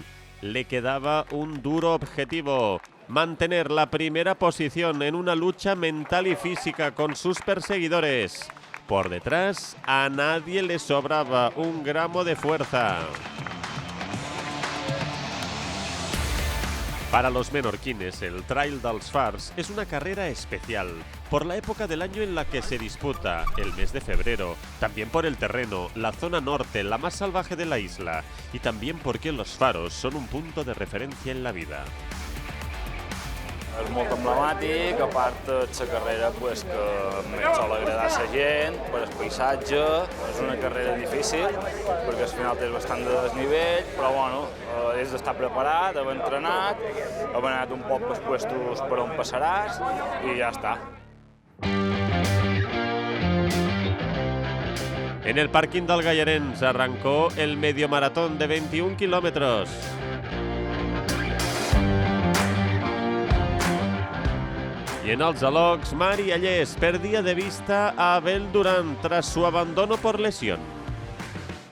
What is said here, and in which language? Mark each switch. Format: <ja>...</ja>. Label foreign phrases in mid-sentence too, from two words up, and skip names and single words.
<es>Le quedaba un duro objetivo: mantener la primera posición en una lucha mental y física con sus perseguidores. Por detrás, a nadie le sobraba un gramo de fuerza. Para los menorquines, el Trail dels Fars es una carrera especial, por la época del año en la que se disputa, el mes de febrero, también por el terreno, la zona norte, la más salvaje de la isla, y también porque los faros son un punto de referencia en la vida.</es> <ca>És molt emblemàtic, a part és la carrera pues, que més sol agradar a la gent, per el paisatge. És una carrera difícil, perquè al final tens bastant de desnivell, però bueno, has d'estar preparat, haver entrenat, haver anat un poc pels puestos per on passaràs i ja està.</ca> <es>En el parking del Gallarens arrancó el medio maratón de 21 kilómetros. Y en els alocs, Mari Allés perdía de vista a Bel Duran tras su abandono por lesión.</es>